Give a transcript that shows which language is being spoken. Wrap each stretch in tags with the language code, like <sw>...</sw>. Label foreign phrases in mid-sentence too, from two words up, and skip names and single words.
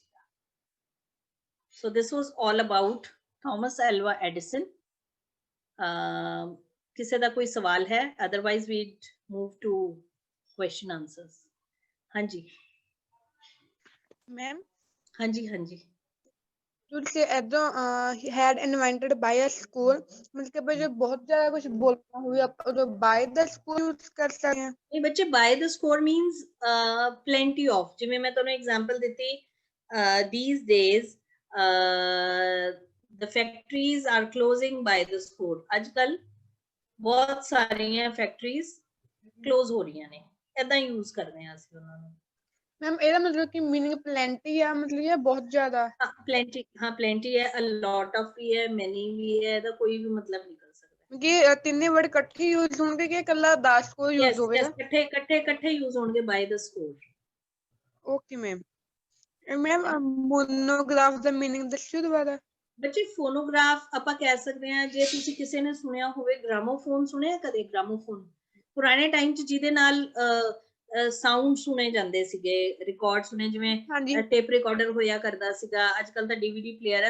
<en>So this was all about Thomas Alva Edison.</en> <pa>ਕਿਸੇ ਦਾ ਕੋਈ ਸਵਾਲ ਹੈ?</pa> <en>Otherwise we'd move to question answers.</en> <pa>ਹਾਂਜੀ ਮੈਮ ਹਾਂਜੀ ਤੁਸੀਂ ਏਦਾਂ</pa> <en>had invented by a school,</en> <pa>ਮਤਲਬ ਕਿ ਜੇ ਬਹੁਤ ਜ਼ਿਆਦਾ ਕੁਝ ਬੋਲਣਾ ਹੋਵੇ ਆਪਾਂ ਉਹ</pa> <en>by the school use</en> <pa>ਕਰ ਸਕਦੇ ਹਾਂ। ਇਹ ਬੱਚੇ</pa> <en>by the score means plenty of,</en> <pa>ਜਿਵੇਂ ਮੈਂ ਤੁਹਾਨੂੰ ਐਗਜ਼ਾਮਪਲ ਦਿੱਤੀ,</pa> <en>these days the factories are closing by the score.</en> <pa>ਅੱਜ ਕੱਲ ਬਹੁਤ ਸਾਰੀਆਂ</pa> <en>factories close</en> <pa>ਹੋ ਰਹੀਆਂ ਨੇ, ਏਦਾਂ ਯੂਜ਼ ਕਰਦੇ ਹਾਂ ਅਸੀਂ ਉਹਨਾਂ ਨੂੰ। ਮੈਮ ਇਹਦਾ ਮਤਲਬ ਕਿ</pa> <en>meaning plenty</en> <pa>ਆ, ਮਤਲਬ ਇਹ ਬਹੁਤ ਜ਼ਿਆਦਾ। plenty, ਹਾਂ plenty ਹੈ,</pa> <en>a lot of</en> <pa>ਵੀ ਹੈ, many ਵੀ ਹੈ, ਇਹਦਾ ਕੋਈ ਵੀ ਮਤਲਬ ਨਿਕਲ ਸਕਦਾ। ਕਿ ਤਿੰਨੇ ਵਰਡ ਇਕੱਠੇ ਯੂਜ਼ ਹੋਣਗੇ ਕਿ ਇਕੱਲਾ ਦਾ</pa> <en>score use</en> <pa>ਹੋਵੇਗਾ? ਇਕੱਠੇ ਯੂਜ਼ ਹੋਣਗੇ</pa> <en>by the score। okay ma'am. ma'am monograph</en> <pa>ਦਾ ਮੀਨਿੰਗ ਦੱਸਿਓ ਦੁਬਾਰਾ। ਬੱਚੇ ਫੋਨੋਗ੍ਰਾਫ ਆਪਾਂ ਕਹਿ ਸਕਦੇ ਹਾਂ, ਜੇ ਤੁਸੀਂ ਕਿਸੇ ਨੇ ਸੁਣਿਆ ਹੋਵੇ ਗ੍ਰਾਮੋਫੋਨ, ਸੁਣਿਆ ਕਦੇ ਗ੍ਰਾਮੋਫੋਨ? ਪੁਰਾਣੇ ਟਾਈਮ 'ਚ ਜਿਹਦੇ ਨਾਲ ਸਾਊਂਡ ਸੁਣੇ ਜਾਂਦੇ ਸੀਗੇ, ਰਿਕਾਰਡ ਸੁਣੇ, ਜਿਵੇਂ</pa> <en>tape recorder</en> <pa>ਹੋਇਆ ਕਰਦਾ ਸੀਗਾ, ਅੱਜ ਕੱਲ ਤਾਂ</pa> <en>DVD player</en> <pa>ਹੈ।</pa>